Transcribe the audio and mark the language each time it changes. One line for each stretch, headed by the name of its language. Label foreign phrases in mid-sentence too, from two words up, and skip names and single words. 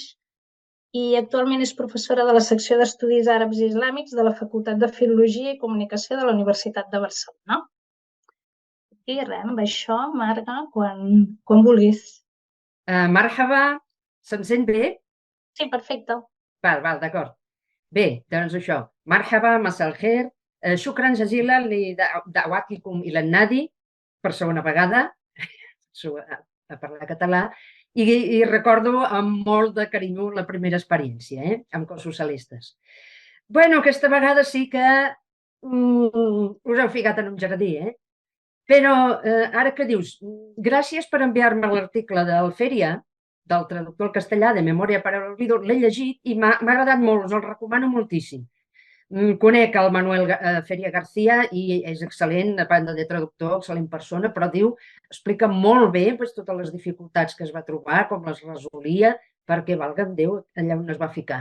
Catalan: I actualment és professora de la secció d'Estudis Àrabs i Islàmics de la Facultat de Filologia i Comunicació de la Universitat de Barcelona. I res, amb això, Marga, quan vulguis. Marhaba, se'm sent bé? Sí, perfecte. val, d'acord. Bé, doncs això.
Arabic: مرحبا، مساء الخير، شكرا جزيلا لدعوتكم إلى نادي,
Catalan: per segona vegada, a parlar català, i recordo amb molt de carinyo la primera experiència, amb Cossos Celestes. Bueno, aquesta vegada sí que us heu ficat en un jardí, Però ara que dius, gràcies per enviar-me l'article del Fèria, del traductor al castellà de Memòria para el Olvido, l'he llegit i m'ha agradat molt, us el recomano moltíssim. Conec el Manuel Feria García i és excel·lent, a banda de traductor, excel·lent persona, però explica molt bé doncs, totes les dificultats que es va trobar, com les resolia, perquè, valga'm Déu, allà on es va ficar.